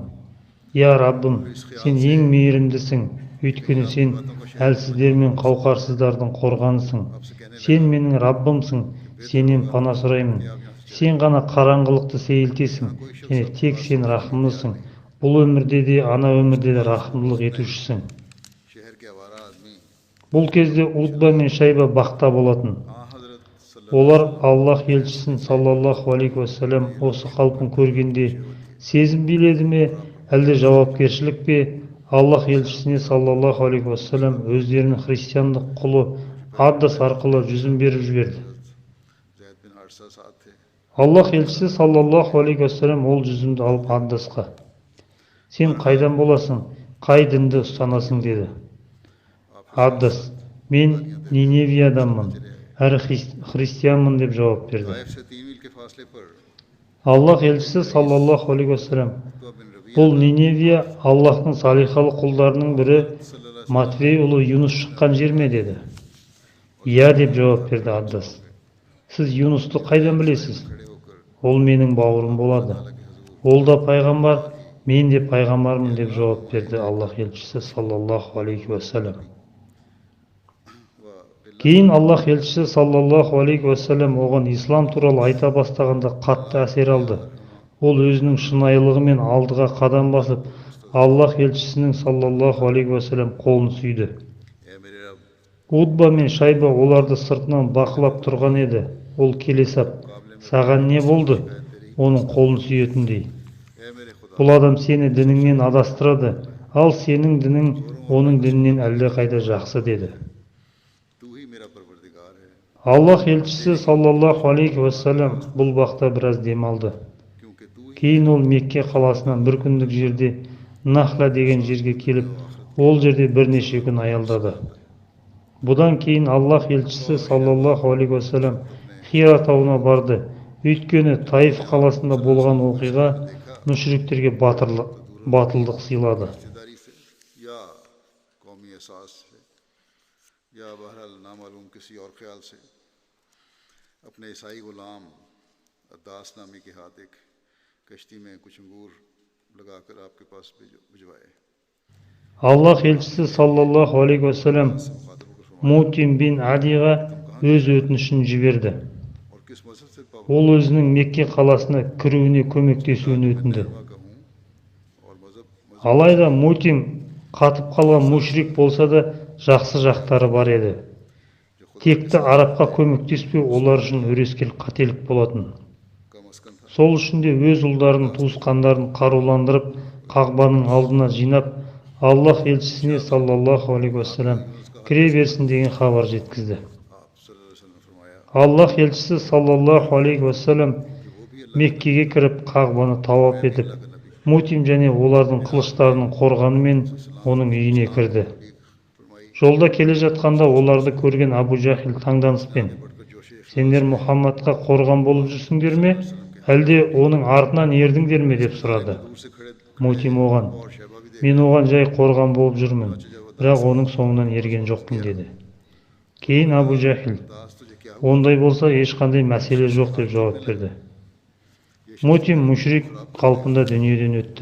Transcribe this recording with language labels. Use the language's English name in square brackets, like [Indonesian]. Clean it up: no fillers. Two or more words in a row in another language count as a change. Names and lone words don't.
[Kazakh] Я Раббым, сен ең мейірімдісің, Өйткені сен әлсіздер мен қауқарсыздардың қорғанысың. Сен менің Раббымсың, сенен пана сұраймын. Сен ғана қараңғылықты сейілтесің, және тек сен рахымлысың. Бұл өмірде де, ана өмірде де рахымдылық етушісің. [Urdu] شہر کے آوارہ آدمی [Kazakh] Бұл кезде Утба мен Шайба бақта болатын. हजरत Олар Аллах елшісін [Arabic] صلى الله عليه وسلم [Kazakh] осы қалпын көргенде сезім биледі ме, әлде жауапкершілік пе? Аллах елшісіне [Arabic] صلى الله عليه وسلم [Kazakh] өздерінің христиандық құлы Аддас арқылы жүзін беріп жіберді. [Urdu] زید بن حارثہ ساتھ تھے [Kazakh] Аллах елшісі [Arabic] صلى الله عليه وسلم [Kazakh] ол жүзімді алып Аддасқа: сен қайдан боласың, қай дінді ұстанасың деді. Аддас: мен Ниневияданмын, әрі христианмын деп жауап берді. [Urdu] طائف سے 3 میل کے فاصلے پر [Kazakh] Аллах елшісі [Arabic] صلى الله عليه وسلم: [Kazakh] उत्बा बिन रबीआ бұл Ниневия Аллахтың салихалы құлдарының бірі Матвей ұлы Юнус шыққан жер ме деді. Иә деп жауап берді Аддас. Сіз Юнусты қайдан білесіз? Ол менің бауырым болады. Ол да пайғамбар, мен де пайғамбармын деп жауап берді Аллах елшісі [Arabic] صلى الله عليه وسلم. [Kazakh] Кейін Аллах елшісі [Arabic] صلى الله عليه وسلم [Kazakh] оған ислам туралы айта бастағанда қатты әсер алды. Ол өзінің шынайылығымен алдыға қадам басып, Аллах елшісінің [Arabic] صلى الله عليه وسلم [Kazakh] қолын сүйді. [Urdu] اے میرے رب [Kazakh] Утба мен Шайба оларды сыртынан бақылап тұрған еді. Ол келе сап: саған не болды? Оның қолын сүйетіндей. [Urdu] اے میرے خدا [Kazakh] Бұл адам сені дініңнен адастырады, ал сенің дінің оның дінінен әлдеқайда жақсы деді. [Urdu] تو ہی میرا پروردگار ہے [Kazakh] Аллах елшісі [Arabic] صلى الله عليه وسلم [Kazakh] бұл бақта біраз демалды. [Urdu] کیونکہ تو ہی [Kazakh] Кейін ол Мекке қаласынан бір күндік жерде Нахла деген жерге келіп, ол жерде бірнеше күн аялдады. Бұдан кейін Аллах елшісі [Arabic] صلى الله عليه وسلم [Kazakh] Хира тауына барды. Өйткені Таиф қаласында болған оқиға мүшриктерге батылдық сыйлады. [Urdu] رشتہ داری سے یا قومی احساس سے یا بہرحال نامعلوم کسی اور خیال سے اپنے عیسائی غلام عداس نامی کے ہاتھ ایک کشتی میں کچھ انگور لگا کر آپ کے پاس بھجوائے [Kazakh] Аллах елшісі [Arabic] صلى الله عليه وسلم [Kazakh] Мутим бин Адиға өз өтінішін жіберді. [Urdu] اور کس مذہب سے [Kazakh] Ол өзінің Мекке қаласына кіруіне көмектесуін өтінді. [Urdu] پابند کہوں اور مذہب [Kazakh] Алайда Мутим қатып қалған мушрик болса да жақсы жақтары бар еді. Текті арабқа көмектеспеу олар үшін өрескел қателік болатын. [Urdu] کا مسکن تھا [Kazakh] Сол үшін де өз ұлдарын, туысқандарын қаруландырып, Қағбаның алдына жинап, Аллах елшісіне [Arabic] صلى الله عليه وسلم [Kazakh] кіре берсін деген хабар жеткізді. [Urdu] آپ [Arabic] صلى الله عليه وسلم [Urdu] نے فرمایا [Kazakh] Аллах елшісі [Arabic] صلى الله عليه وسلم [Kazakh] Меккеге кіріп Қағбаны тауап етіп, Мутим және олардың қылыштарының қорғанымен оның үйіне кірді. Жолда келе жатқанда оларды көрген Абу Жахил таңданыспен: сендер Мұхаммадқа қорған болып жүрсіңдер ме, әлде оның артынан ердіңдер ме деп сұрады. [Urdu] دور سے کھڑے [Kazakh] Мутим оған: [Urdu] اور شہبا بھی دیکھ [Kazakh] мен оған жай қорған болып жүрмін, бірақ оның соңынан ерген жоқпын деді. Кейін Абу Жахил: [Urdu] داس تجھے کیا [Kazakh] ондай болса ешқандай мәселе жоқ деп жауап берді. Мутим мүшрик қалпында дүниеден өтті.